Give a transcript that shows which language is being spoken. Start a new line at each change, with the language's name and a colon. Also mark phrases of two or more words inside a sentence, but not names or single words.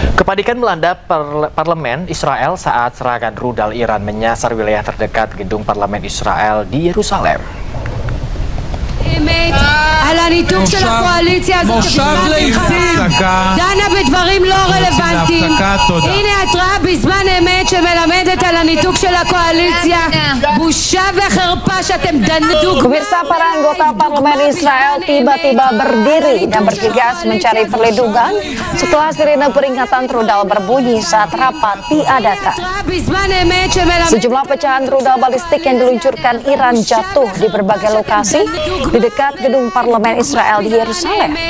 Indonesian: Kepanikan melanda parlemen Israel saat serangan rudal Iran menyasar wilayah terdekat gedung parlemen Israel di Yerusalem.
Hebrew: על הניתוק של הקואליציה הזאת דנה בדברים לא רלוונטיים. הנה התראה בזמן אמת שמלמדת על הניתוק של הקואליציה. בושה וחרפה שאתם דנדו.
Indonesian: Pemirsa, para anggota parlemen Israel tiba-tiba berdiri dan bergegas mencari perlindungan setelah sirine peringatan rudal berbunyi saat rapat diadakan. Sejumlah pecahan rudal balistik yang diluncurkan Iran jatuh di berbagai lokasi di dekat gedung parlemen Israel di Yerusalem.